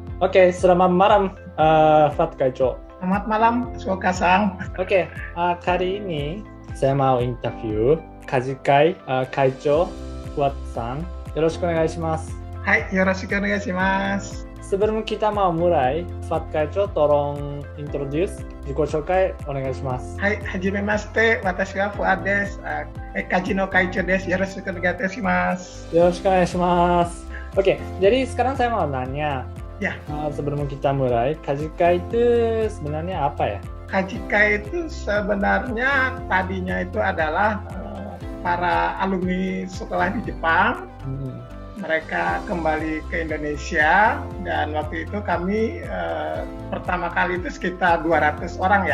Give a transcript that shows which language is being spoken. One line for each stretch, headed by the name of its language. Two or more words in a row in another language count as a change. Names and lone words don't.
Indonesian: Oke, selamat malam, Fat Kaicho. Selamat malam, Suoka-san. Oke, kali ini saya mau interview Kajikai Kaicho Fuat-san.
Japanese: よろしくお願いします. はい、よろしくお願いします.
Indonesian: Sebelum kita mau mulai, Fat Kaicho tolong introduce,
Japanese: 自己紹介お願いします。はい、はじめまして、私はFuadです。Kaji no Kaichoです。よろしくお願いします. よろしくお願いします.
Indonesian: Oke, jadi sekarang saya mau nanya, ya. Sebelum kita mulai, Kajikai itu sebenarnya apa ya? Kajikai itu sebenarnya tadinya itu adalah para alumni sekolah di Jepang. Mereka kembali ke Indonesia dan waktu itu kami pertama kali itu sekitar 200 orang ya.